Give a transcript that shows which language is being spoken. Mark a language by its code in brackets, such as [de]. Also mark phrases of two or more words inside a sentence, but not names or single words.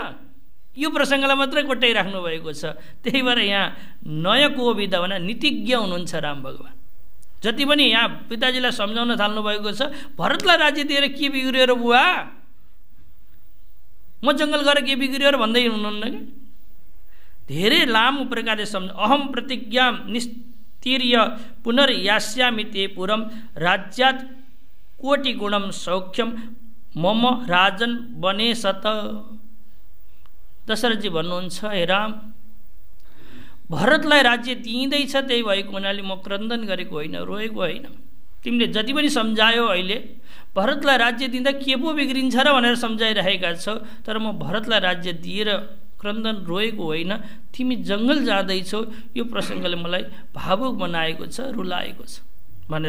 [ne] यो प्रसङ्गलाई मात्रै कोट्याइराख्नु भएको छ। त्यही भएर यहाँ नयकोविद भने नीतिज्ञ हुनुहुन्छ राम भगवान। जति पनि यहाँ पिताजीलाई सम्झाउन थाल्नु भएको छ, भरतलाई राज्य दिएर के बिग्रियो र बुवा? म जङ्गल गएर के बिग्रियो र भन्दै हुनुहुन्न कि? धेरै लामो प्रकारले सम्झ। [sa] अहम प्रतिज्ञा निस्तीर्य पुनर्यास्यामि ते पुरम राज्यात् कोटि गुणम सौख्यम मम राजन बने सत। [ne] दशरथजी भन्नुहुन्छ, हे राम, भरतलाई राज्य दिइँदैछ, त्यही भएको हुनाले म क्रन्दन गरेको होइन, रोएको होइन। तिमीले जति पनि सम्झायो अहिले, भरतलाई राज्य दिँदा के पो बिग्रिन्छ र भनेर सम्झाइरहेका छौ, तर म भरतलाई राज्य दिएर क्रन्दन रोएको होइन, तिमी जङ्गल जाँदैछौ, यो प्रसङ्गले मलाई भावुक बनाएको छ, रुलाएको छ भनेर।